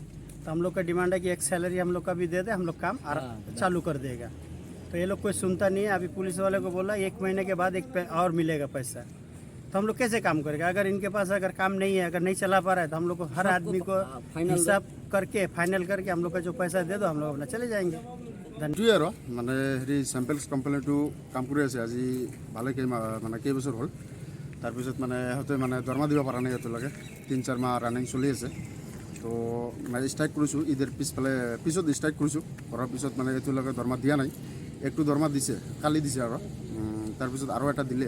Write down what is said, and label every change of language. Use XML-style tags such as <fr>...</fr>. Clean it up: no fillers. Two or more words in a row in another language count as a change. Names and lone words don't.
<hi>तो हम लोग का डिमांड है कि एक सैलरी हम लोग का भी दे दे, हम लोग काम चालू कर देगा। तो ये लोग कोई सुनता नहीं है। अभी पुलिस वाले को बोला 1 महीने के बाद और मिलेगा पैसा। तो हम लोग कैसे काम करेगा? अगर इनके पास अगर काम नहीं है, अगर नहीं चला पा रहा है, तो हम लोग को हर आदमी को हिसाब करके फाइनल करके हम लोग का जो पैसा दे दो, हम लोग अपना चले जाएंगे।</hi> <as>মানে হেৰি চেম্পেলছ কোম্পানীটো কাম কৰি আছে আজি ভালে কেইবছৰ হ'ল। তাৰপিছত মানে সিহঁতে মানে দৰমহা দিব পৰা নাই এতিয়ালৈকে। 3-4 মাহ ৰানিং চলি আছে। তো মানে ষ্ট্ৰাইক কৰিছোঁ, ঈদৰ পিছত ষ্ট্ৰাইক কৰিছোঁ। কৰাৰ পিছত মানে এতিয়ালৈকে দৰমহা দিয়া নাই। একটো দৰমহা দিছে, কালি দিছে আৰু তাৰপিছত আৰু এটা দিলে।</as>